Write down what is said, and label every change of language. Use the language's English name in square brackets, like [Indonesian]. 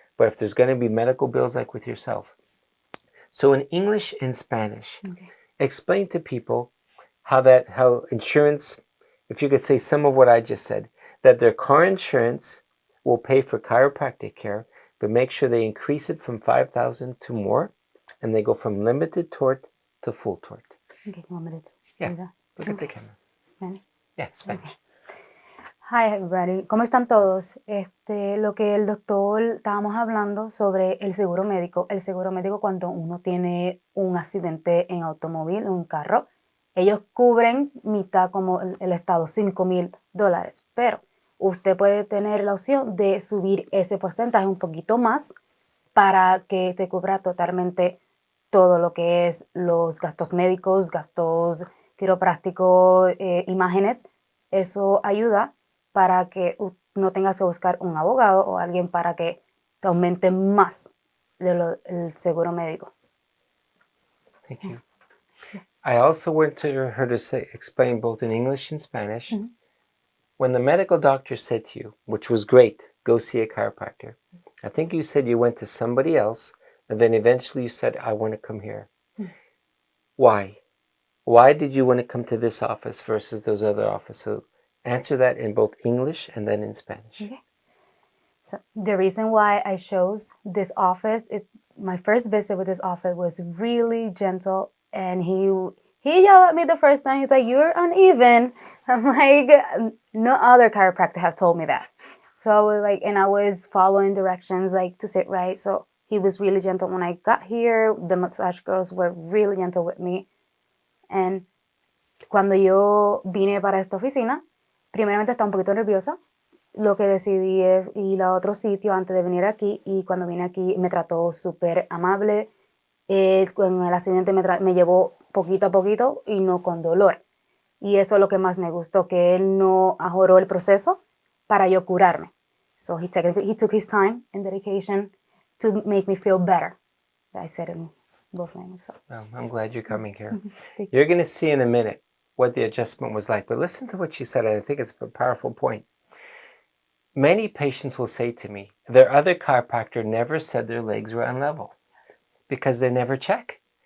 [English] But if there's going to be medical bills like with yourself. So in English and Spanish, explain to people how insurance, if you could say some of what I just said, that their car insurance will pay for chiropractic care, but make sure they increase it from $5,000 to more, and they go from limited tort to full tort. Okay, 1 minute. Yeah, look at the camera. Spanish. Yeah, Spanish. Okay. Hi everybody, [Spanish] ¿cómo están todos? Lo que el doctor estábamos hablando sobre el seguro médico. El seguro médico cuando uno tiene un accidente en automóvil, un carro, ellos cubren mitad como el estado, $5,000. Pero usted puede tener la opción de subir ese porcentaje un poquito más para que te cubra totalmente todo lo que es los gastos médicos, gastos quiroprácticos, imágenes. Eso ayuda para que no tengas que buscar un abogado o alguien para que te aumente más el seguro médico. [English] Thank you. I also went to her to explain both in English and Spanish. When the medical doctor said to you, which was great, go see a chiropractor, I think you said you went to somebody else, and then eventually you said, I want to come here. Why? Why did you want to come to this office versus those other offices? So answer that in both English and then in Spanish. Okay. So the reason why I chose this office, my first visit with this office was really gentle, and he yelled at me the first time. He's like, "You're uneven." I'm like, no other chiropractor have told me that. So I was like, and I was following directions like to sit right. So he was really gentle when I got here. The massage girls were really gentle with me. And [Spanish] cuando yo vine para esta oficina, primeramente estaba un poquito nerviosa. Lo que decidí es ir a otro sitio antes de venir aquí, y cuando vine aquí me trató súper amable. Con el accidente me llevó poquito a poquito y no con dolor. Y eso es lo que más me gustó, que él no ajoró el proceso para yo curarme. [English] So he took his time and dedication to make me feel better. I said in both languages. So. Well, I'm glad you're coming here. You're going to see in a minute what the adjustment was like. But listen to what she said, and I think it's a powerful point. Many patients will say to me, their other chiropractor never said their legs were unlevel because they never check.